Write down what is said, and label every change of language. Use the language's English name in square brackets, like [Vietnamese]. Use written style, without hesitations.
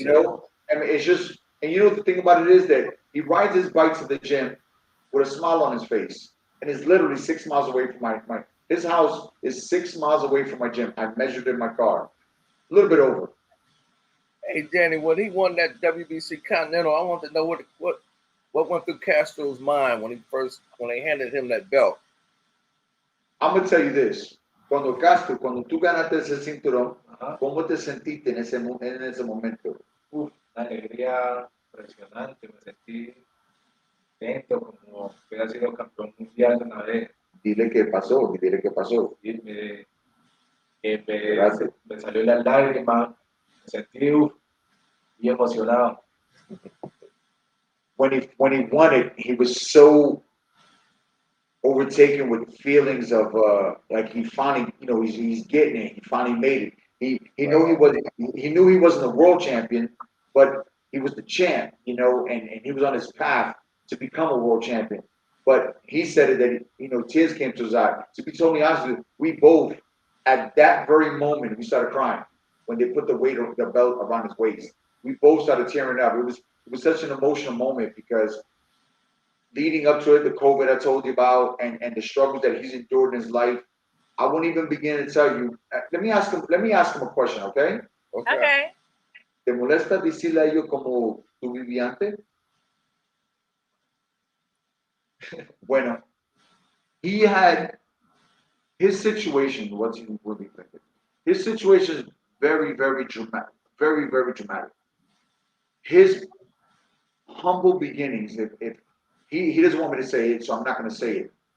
[English] I mean, it's just, and the thing about it is that he rides his bike to the gym with a smile on his face, and is literally 6 miles away from his house is 6 miles away from my gym. I measured in my car, a little bit over. Hey, Danny, when he won that WBC Continental, I want to know what went through Castro's mind when they handed him that belt. I'm gonna tell you this. [Spanish] Cuando tú ganaste ese cinturón, ¿cómo te sentiste en ese momento? Una alegría impresionante, me sentí dentro como que hubiera sido campeón mundial una vez. Dile qué pasó. Y me salió la lágrima, me sentí y emocionado. [English] When he won it, he was so overtaken with feelings of like he finally, he's getting it. He finally made it. He knew he wasn't the world champion, but he was the champ, and he was on his path to become a world champion. But he said it that tears came to his eyes. To be totally honest with you, we both at that very moment we started crying when they put the belt around his waist. We both started tearing up. It was such an emotional moment because leading up to it, the COVID I told you about, and the struggles that he's endured in his life, I won't even begin to tell you. Let me ask him a question, okay? Okay. [Spanish] ¿Te molesta decirle a ellos como tu viviente? Bueno, [English] he had his situation. What's he really thinking? His situation is very, very dramatic. Very, very dramatic. His humble beginnings, if he doesn't want me to say it, so I'm not going to say it.